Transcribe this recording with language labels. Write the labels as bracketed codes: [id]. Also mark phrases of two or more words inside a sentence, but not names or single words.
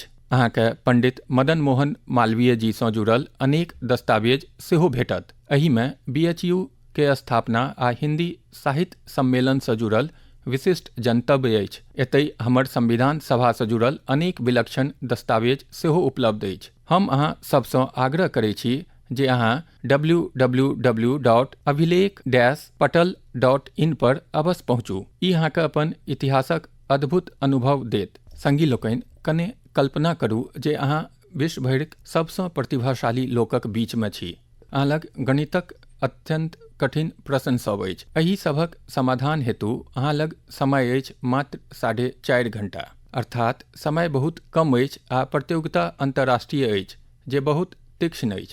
[mai] अहाँके पंडित मदन मोहन मालवीय जीसँ जुड़ल अनेक दस्तावेज सेहो भेटत। एहिमे BHU के स्थापना आ हिंदी साहित्य सम्मेलनसँ जुड़ल विशिष्ट जनतव्य अछि। एतय हमर संविधान सभासँ जुड़ल अनेक विलक्षण दस्तावेज सेहो उपलब्ध अछि। हम अहाँ सबसँ आग्रह करै छी जे अहाँ www.abhilekh-patal.in पर अवश्य पहुँचू। ई अहाँके अपन इतिहासक अद्भुत अनुभव देत। संगी लोकनि, कने कल्पना करू जे अहाँ विश्व भरिक सबसँ प्रतिभाशाली लोकक बीचमे छी। अहाँ लग गणितक अत्यंत कठिन प्रश्न सब अछि। एहि सभक समाधान हेतु अहाँ लग समय अछि मात्र 4.5 घंटा, अर्थात समय बहुत कम अछि आ प्रतियोगिता अंतर्राष्ट्रीय अछि जे बहुत तीक्ष्ण अछि।